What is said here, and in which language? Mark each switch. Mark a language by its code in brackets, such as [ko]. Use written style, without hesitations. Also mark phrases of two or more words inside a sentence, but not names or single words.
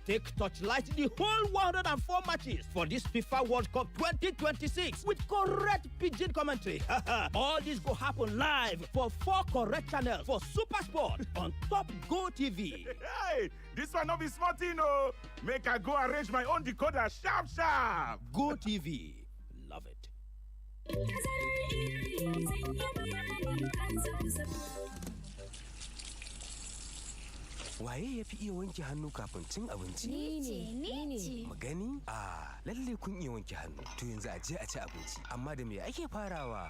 [pcm] Take torchlight the whole 104 matches for this FIFA World Cup 2026 with correct pidgin commentary. All this go happen live for 4 correct channels for Super Sport on Top Go TV. Hey, this one not be smart, you know. Make I go arrange my own decoder sharp. Go TV, love it. [ha] Waye ya fi iya wanke hannu kafin cin abinci? Ni ce. Magani? Lalle kun iya wanke hannu. To yanzu a je a ci abinci. Amma da me ake farawa?